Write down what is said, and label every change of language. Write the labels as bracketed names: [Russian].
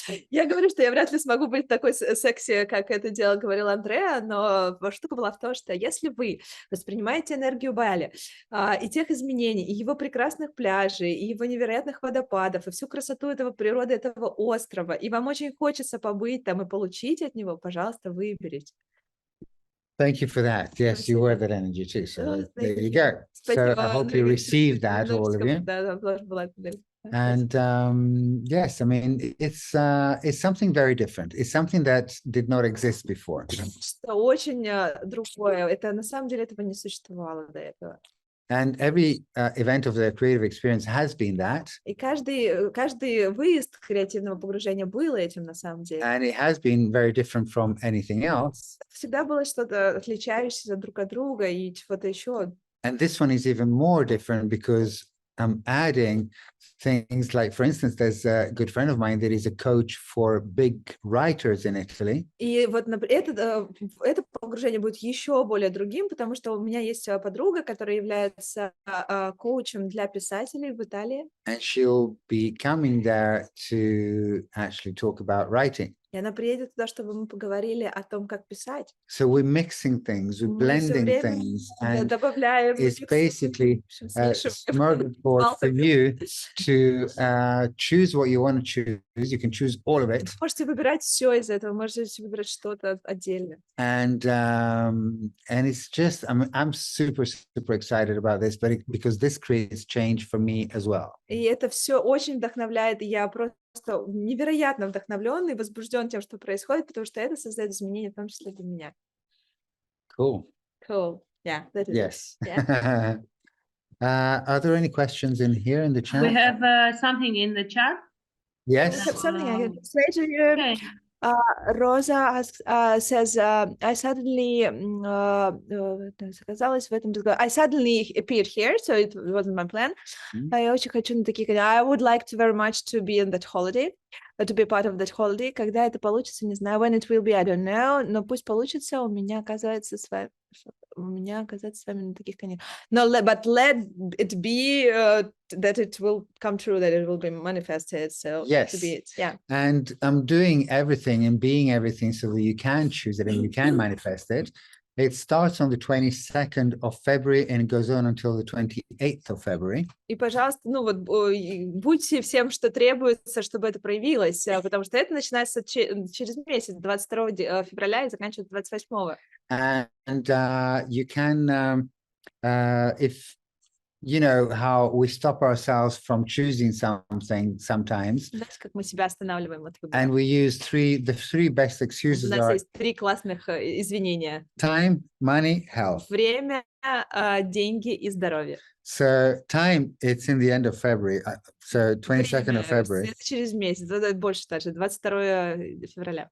[Russian] Я говорю, что я вряд ли смогу быть такой секси, как это говорил Андреа, но штука была в том, что если вы воспринимаете энергию Бали и тех изменений, и его прекрасных пляжей, и его невероятных водопадов, и всю красоту этого природы, этого острова, и вам очень хочется побыть там и получить от него, пожалуйста, выберите. [English] Thank you for that. Yes, you were that energy too. So there you go. So I hope you received that, all of you. And yes, I mean, it's something very different. It's something that did not exist before. [Russian] Очень другое. Это на самом деле этого не существовало до этого. [English] And every event of the creative experience has been that. [Russian] И каждый выезд креативного погружения был этим на самом деле. [English] And it has been very different from anything else. [Russian] Всегда было что-то отличающееся друг от друга и чего-то еще. [English] And this one is even more different because I'm adding things like, for instance, there's a good friend of mine that is a coach for big writers in Italy. [Russian] И вот это погружение будет еще более другим, потому что у меня есть подруга, которая является коучем для писателей в Италии. [English] And she'll be coming there to actually talk about writing. [Russian] И она приедет туда, чтобы мы поговорили о том, как писать. [English] So we're mixing things, we're blending things, and it's basically a smorgasbord for you to choose what you want to choose. You can choose all of it. [Russian] Можете выбирать все из этого, можете выбирать что-то отдельно. [English] And it's just, I'm super excited about this, but because this creates change for me as well. [Russian] И это все очень вдохновляет, и я просто невероятно вдохновлен и возбужден тем, что происходит, потому что это создает изменения, в том числе для меня. [English] Cool. Yeah, that is yes. It. Yeah. Are there any questions in here in the chat? We have something in the chat. Yes. I have something I can say to you. Okay. Rosa asks, says, I suddenly I suddenly appeared here, so it wasn't my plan. [Russian] Я очень хочу на такие, [English] I would like to very much to be in that holiday, to be part of that holiday. [Russian] Когда это получится, не знаю, [English] when it will be, I don't know, [Russian] но пусть получится, у меня оказывается с вами на таких конях. [English] No, but let it be that it will come true, that it will be manifested. So Yes. to be it, yeah. And I'm doing everything and being everything so that you can choose it and you can manifest it. It starts on the 22nd of February and it goes on until the 28th of February. [Russian] И, пожалуйста, ну вот будьте всем, что требуется, чтобы это проявилось, потому что это начинается через месяц, 22 февраля и заканчивается 28. [English] And you can, if you know how we stop ourselves from choosing something sometimes. [Russian] Знаете, как мы себя останавливаем от выбора? [English] And we use the three best excuses [Russian] У нас [English] are [Russian] есть 3 классных извинения. [English] time, money, health. [Russian] Время, деньги и здоровье. [English] So time, it's in the end of February. So 22nd of February. [Russian] Через месяц, это больше даже, 22 февраля.